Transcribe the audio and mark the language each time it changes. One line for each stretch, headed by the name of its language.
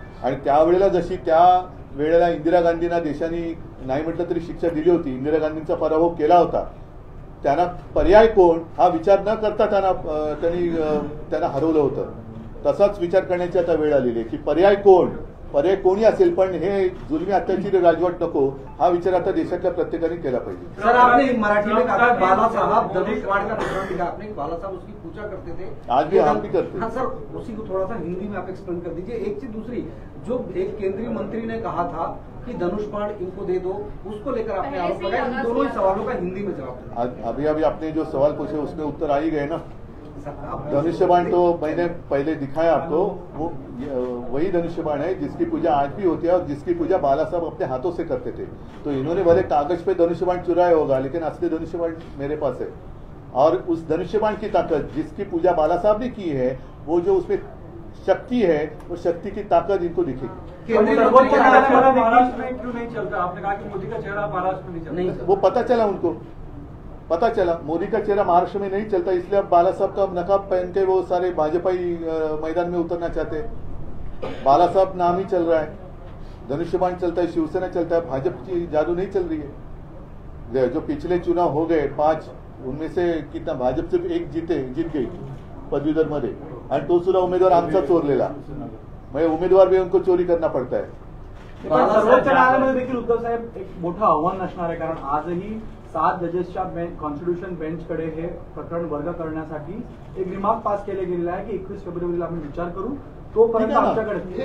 Marathi: आणि त्यावेळेला जशी त्या वेळेला इंदिरा गांधींना देशाने नाही म्हटलं तरी शिक्षा दिली होती, इंदिरा गांधींचा पराभव केला होता, त्यांना पर्याय कोण हा विचार न करता त्यांना हरवलं होतं। तसाच विचार करण्याची आता वेळ आलेली आहे की पर्याय कोण, पर्याय कोणी असेल, पण हे जुलमी अत्याचारी राजवट नको, हा विचार आता देशातल्या प्रत्येकाने केला पाहिजे.
Hindi: सर, आपने मराठी में कहा बाला साहब धनुषबाण का प्रकरण दिखा आपने, बाला साहब उसकी पूजा करते थे, आज भी हम भी करते हैं. हाँ सर, उसी को थोड़ा सा हिंदी में आप एक्सप्लेन कर दीजिए. एक चीज दूसरी, जो एक केंद्रीय मंत्री ने कहा था कि धनुषबाण इनको दे दो, उसको लेकर आपने आरोप लगाया. इन दोनों ही सवालों का हिंदी में जवाब. अभी आपने जो सवाल पूछे उसमें उत्तर आ ही गए ना. धनुष्यबाण तो मैंने पहले दिखाया आपको, वो वही धनुष्यबाण है जिसकी पूजा आज भी होती है और जिसकी पूजा बाला साहब अपने हाथों से करते थे. तो इन्होंने भले कागज पे धनुष्यबाण चुराया होगा, लेकिन असली धनुष्यबाण मेरे पास है. और उस धनुष्यबाण की ताकत जिसकी पूजा बाला साहब ने की है, वो जो उसमें शक्ति है, वो शक्ति की ताकत इनको दिखेगी. महाराष्ट्र में क्यों नहीं चलता? आपने कहा कि मोदी का चेहरा महाराष्ट्र में नहीं चलता. वो पता चला उनको, पता चला मोदी का चेहरा महाराष्ट्र में नहीं चलता, इसलिए अब बाला साहब का नकाब पहन के वो सारे भाजपाई मैदान में उतरना चाहते हैं. बाला साहब नाम ही चल रहा है, धनुष्यबाण चलता है, शिवसेना चलता है, भाजपा की जादू नहीं चल रही है. जो पिछले चुनाव हो गए 5, उनमें से कितना भाजप सिर्फ एक जीत गई
Marathi: पदवीधर मध्ये, आणि तो सुद्धा उमेदवार आमचा चोरलेला. म्हणजे
Hindi: उमेदवार भी उनको चोरी करना पड़ता है.
Marathi: सर्वोच्च न्यायालयामध्ये देखील उद्धव साहेब एक मोठं आव्हान असणार आहे, कारण आजही 7 जजेसच्या कॉन्स्टिट्यूशन बेंचकडे हे प्रकरण वर्ग करण्यासाठी एक रिमार्क पास केले गेलेला आहे की 21 फेब्रुवारीला आम्ही विचार करू, तोपर्यंत आमच्याकडे.